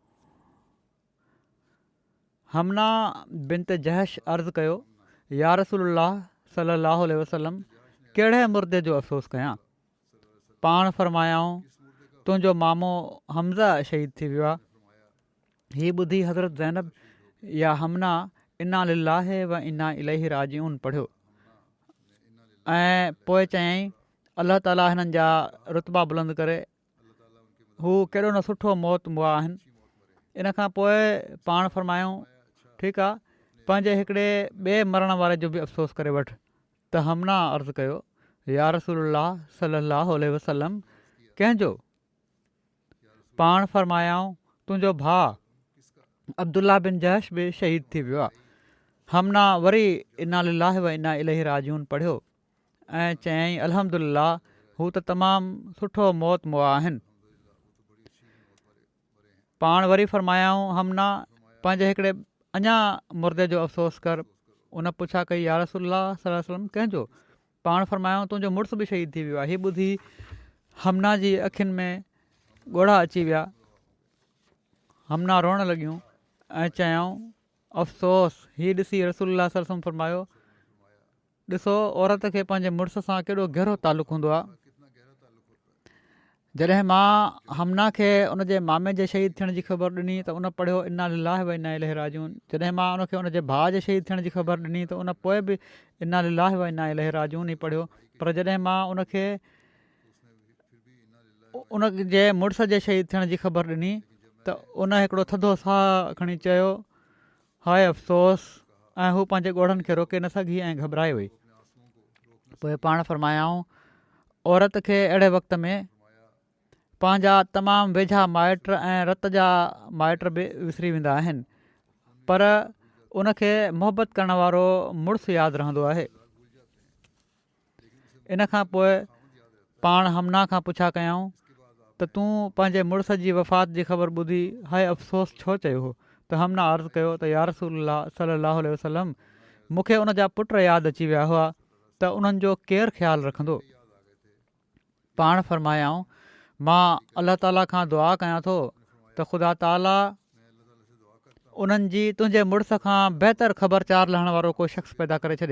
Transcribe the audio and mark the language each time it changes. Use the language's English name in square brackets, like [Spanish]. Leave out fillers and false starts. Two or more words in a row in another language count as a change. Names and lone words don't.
[Sindhi] हमना बिनत जहश अर्ज़ु कयो [Arabic] يا رسول الله صلاه وسلم [Sindhi] कहिड़े मुर्दे जो अफ़सोस कयां। पाण फ़रमायाऊं तुंहिंजो मामो हमज़ा शहीद थी वियो आहे। हीअ ॿुधी हज़रत ज़ैनब या हमना [Arabic] إنا لله وإنا إليه راجعون [Sindhi] पढ़ियो ऐं पोइ चयईं अलाह ताला हिननि जा रुतबा बुलंद करे, हू केॾो न सुठो मौत मुआ आहिनि। इन खां पोइ पाण फ़रमायूं ठीकु आहे, पंहिंजे हिकिड़े ॿिए मरण वारे जो बि अफ़सोस करे वठि। त हमना अर्ज़ु कयो [Arabic] يا رسول الله صلاه وسلم [Sindhi] कंहिंजो? पाण फ़रमायाऊं तुंहिंजो भाउ अब्दुल्ला बिन जहश बि शहीद थी वियो आहे। हमना वरी [Arabic] إنا لله وإنا إليه راجعون [Sindhi] पढ़ियो ऐं चयईं अल्हम्दुलिल्लाह हू त तमामु सुठो मौत मुआ आहिनि। पाण वरी फरमायाऊं हमना पंहिंजे हिकिड़े अञा मुर्दे जो अफ़सोस कर। उन पुछा कई [Arabic] يا رسول الله صلى الله عليه وسلم [Sindhi] कंहिंजो? पाण फरमायाऊं तुंहिंजो मुड़ुस बि शहीद थी वियो आहे। हीअ ॿुधी हमना जी अखियुनि में ॻोढ़ा अची विया। हमना रोअण लॻियूं ऐं चयऊं अफ़सोस। हीअ ॾिसी [Arabic] رسول الله صلى الله عليه وسلم [Sindhi] फरमायो ॾिसो औरत खे पंहिंजे मुड़ुस सां केॾो गहिरो तालुक़ु हूंदो आहे। जॾहिं मां हमना खे उनजे मामे जे शहीद थियण जी ख़बर ॾिनी त उन पढ़ियो [Arabic] إنا لله وإنا إليه راجعون. [Sindhi] जॾहिं मां उनखे उनजे भाउ जे शहीद थियण जी ख़बर ॾिनी त उन पोइ बि [Arabic] إنا لله وإنا إليه راجعون [Sindhi] ई पढ़ियो। पर जॾहिं मां उनखे उन जे मुड़ुस जे शहीद थियण जी ख़बर ॾिनी त उन हिकिड़ो थधो साहु खणी चयो हाय अफ़सोस, ऐं हू पंहिंजे ॻोढ़नि खे रोके न सघी ऐं घबराए वई। पोइ पाण फरमायाऊं औरत खे अहिड़े वक़्त में पंहिंजा तमामु वेझा माइट ऐं रत जा माइट बि विसरी वेंदा आहिनि, पर उनखे मुहबत करण वारो मुड़ुसु यादि रहंदो आहे। इन खां पोइ पाण हमना खां पुछा कयऊं त तूं पंहिंजे मुड़ुस जी वफ़ात जी ख़बर ॿुधी हाय अफ़सोस छो चयो हो? त हमना अर्ज़ु कयो त [Arabic] يا رسول الله صلى الله عليه وسلم [Sindhi] मूंखे उन जा पुट यादि अची विया हुआ त उन्हनि जो केरु ख़्यालु रखंदो? पाण फरमायाऊं मां अलाह ताला खां दुआ कयां थो त ख़ुदा ताला उन्हनि जी तुंहिंजे मुड़ुस खां बहितर ख़बरचार लहण वारो को शख़्स पैदा करे छॾे।